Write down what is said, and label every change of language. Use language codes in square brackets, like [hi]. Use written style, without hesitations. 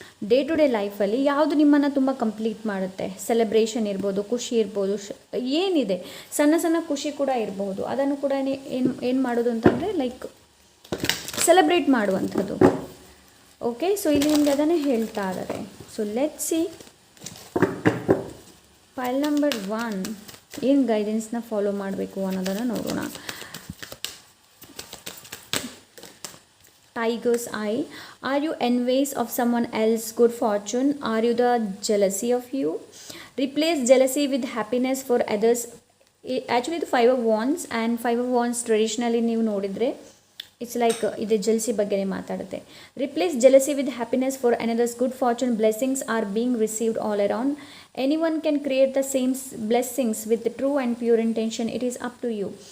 [kn] Day to day ಲೈಫಲ್ಲಿ ಯಾವುದು ನಿಮ್ಮನ್ನು ತುಂಬ ಕಂಪ್ಲೀಟ್ ಮಾಡುತ್ತೆ. ಸೆಲೆಬ್ರೇಷನ್ ಇರ್ಬೋದು, ಖುಷಿ ಇರ್ಬೋದು, ಏನಿದೆ ಸಣ್ಣ ಸಣ್ಣ ಖುಷಿ ಕೂಡ ಇರಬಹುದು, ಅದನ್ನು ಕೂಡ ಏನು ಮಾಡೋದು ಅಂತಂದರೆ ಲೈಕ್ ಸೆಲೆಬ್ರೇಟ್ ಮಾಡುವಂಥದ್ದು. ಓಕೆ. ಸೊ ಇಲ್ಲಿ ನಿಮಗೆ ಅದನ್ನೇ ಹೇಳ್ತಾ ಇದ್ದಾರೆ. [en] so let see pile number 1 [kn] ಏನು ಗೈಡೆನ್ಸ್ನ ಫಾಲೋ ಮಾಡಬೇಕು ಅನ್ನೋದನ್ನು ನೋಡೋಣ. [en] Tiger's eye. Are you envious of someone else's good fortune? Are you the jealousy of you? Replace jealousy with happiness for others. Actually the 5 of wands, and 5 of wands traditionally [kn] ನೀವು ನೋಡಿದರೆ [en] it's like [kn] ಇದು jealousy ಬಗ್ಗೆನೇ ಮಾತಾಡುತ್ತೆ. [en] Replace jealousy with happiness for another's good fortune. Blessings are being received all around. Anyone can create the same blessings with true and pure intention. It is up to you.